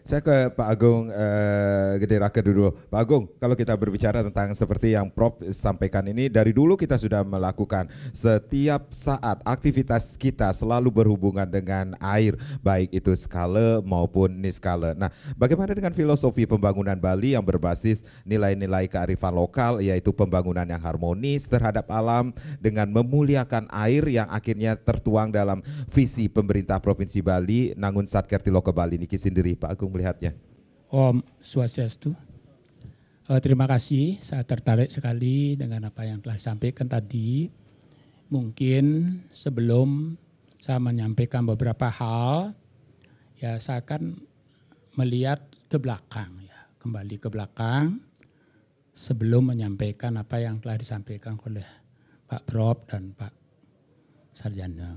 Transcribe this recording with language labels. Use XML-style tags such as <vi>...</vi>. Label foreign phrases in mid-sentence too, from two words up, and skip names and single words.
<id>Saya ke Pak Agung Gede Rake dulu. Pak Agung, kalau kita berbicara tentang seperti yang Prof sampaikan ini, dari dulu kita sudah melakukan setiap saat aktivitas kita selalu berhubungan dengan air, baik itu skala maupun niskala. Nah, bagaimana dengan filosofi pembangunan Bali yang berbasis nilai-nilai kearifan lokal, yaitu pembangunan yang harmonis terhadap alam dengan memuliakan air yang akhirnya tertuang dalam visi pemerintah Provinsi Bali, Nangun Satkerti Loka Bali niki sendiri, Pak Agung melihatnya.</id> <ban>Om Swastiastu.</ban> <id>Terima kasih, saya tertarik sekali dengan apa yang telah disampaikan tadi. Mungkin sebelum saya menyampaikan beberapa hal, ya saya akan melihat ke belakang, ya, kembali ke belakang sebelum menyampaikan apa yang telah disampaikan oleh Pak Prof dan Pak Sarjana.</id>